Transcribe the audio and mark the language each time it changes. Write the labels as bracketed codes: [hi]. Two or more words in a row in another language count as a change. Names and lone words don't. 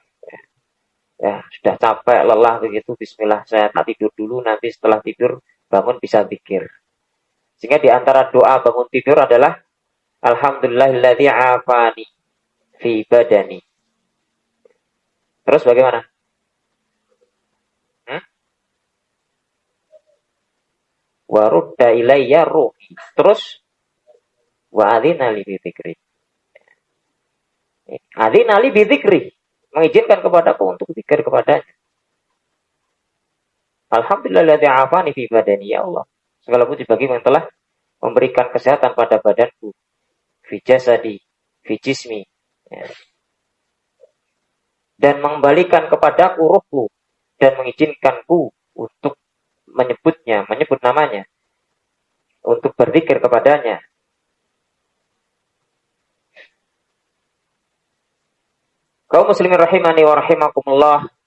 [id] Ya, sudah capek, lelah begitu, bismillah, saya tak tidur dulu, nanti setelah tidur bangun bisa zikir. Sehingga di antara doa bangun tidur adalah [ar] الحمد لله الذي عافاني في بدني. [id] Terus bagaimana? [ar] وردّ عليّ روحي. Terus وأذن لي بذكري. أذن لي بذكري. [id] Mengizinkan kepadaku untuk zikir kepadanya. [ar] الحمد لله الذي عافاني في بدني، يا الله. [id] Segala puji bagi yang telah memberikan kesehatan pada badanku. [ar] في جسدي، في جسمي. [id] Ya. Dan mengembalikan kepadaku ruhku dan mengizinkanku untuk menyebutnya, menyebut namanya, untuk berzikir kepadanya. Kaum muslimin [ar] رحمني ورحمكم الله.